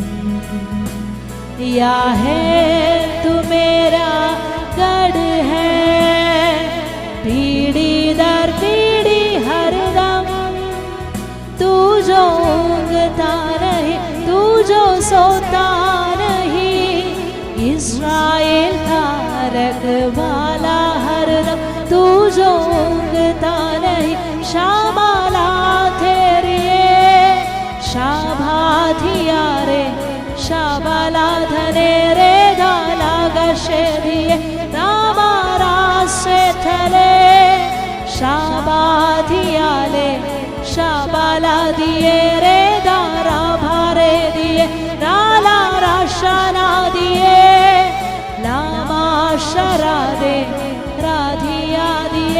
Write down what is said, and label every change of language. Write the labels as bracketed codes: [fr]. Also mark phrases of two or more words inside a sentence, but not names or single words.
[hi] या है तू मेरा गढ़ है, पीढ़ी दर पीढ़ी हरदम। तू जो उगता नहीं, तू जो सोता नहीं, इस्राएल का रखवाला हरदम। तू जो उगता नहीं, शाबाला तेरिए शाबाधिया रे, शाबाला धने रे दाला गशे दिए, रामारा से थले शाबाधियाले, शाबाला दिए रे दारा भारे दिए, नाला राशना दिए, लामा शरा दे राधिया दिए।